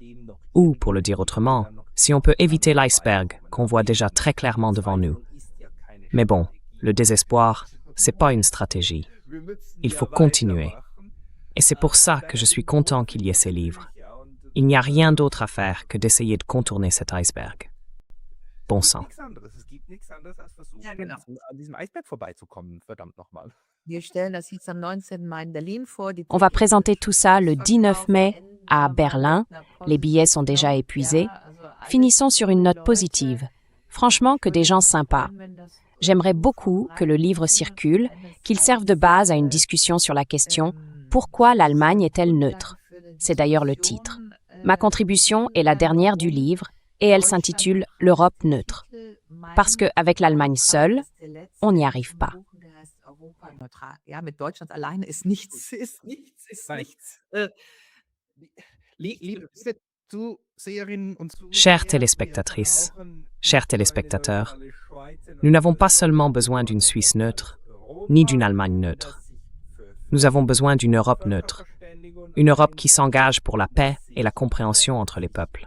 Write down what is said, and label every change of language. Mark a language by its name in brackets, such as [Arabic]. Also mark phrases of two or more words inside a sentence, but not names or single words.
[French] Ou, pour le dire autrement, si on peut éviter l'iceberg qu'on voit déjà très clairement devant nous. Mais bon, le désespoir, c'est pas une stratégie. Il faut continuer. Et c'est pour ça que je suis content qu'il y ait ces livres. Il n'y a rien d'autre à faire que d'essayer de contourner cet iceberg. Bon sang. [German] Es gibt nichts anderes als versuchen, an diesem Eisberg vorbeizukommen, verdammt nochmal. Wir stellen das jetzt am 19. Mai in Berlin vor. [French] On va présenter tout ça le 19 mai à Berlin. Les billets sont déjà épuisés. Finissons sur une note positive. Franchement, que des gens sympas. J'aimerais beaucoup que le livre circule, qu'il serve de base à une discussion sur la question Pourquoi l'Allemagne est-elle neutre? C'est d'ailleurs le titre. Ma contribution est la dernière du livre et elle s'intitule « L'Europe neutre ». Parce qu'avec l'Allemagne seule, on n'y arrive pas. [German] Ja, mit Deutschland alleine ist nichts. [French] Chères téléspectatrices, chers téléspectateurs, nous n'avons pas seulement besoin d'une Suisse neutre, ni d'une Allemagne neutre. Nous avons besoin d'une Europe neutre, une Europe qui s'engage pour la paix et la compréhension entre les peuples.